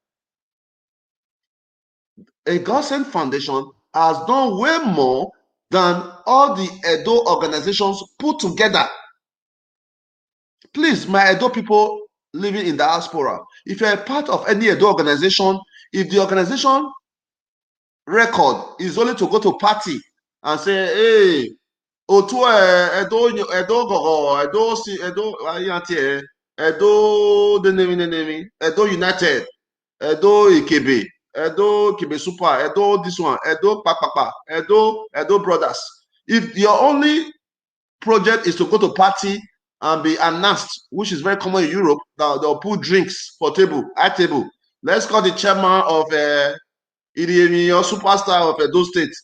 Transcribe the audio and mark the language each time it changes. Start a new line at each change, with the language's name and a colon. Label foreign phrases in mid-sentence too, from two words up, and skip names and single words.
English: A God Sent Foundation has done way more than all the Edo organizations put together. Please, my Edo people living in diaspora, if you're a part of any Edo organization, if the organization record is only to go to party and say, hey, Otu Edo Gogo, Edo United, Edo Ikebe, Edo Ikebe Super, Edo this one, Edo Pakpapa, Edo Brothers. If your only project is to go to party and be announced, which is very common in Europe, they'll put drinks for table, at table. Let's call the chairman of Idiemi or superstar of those states.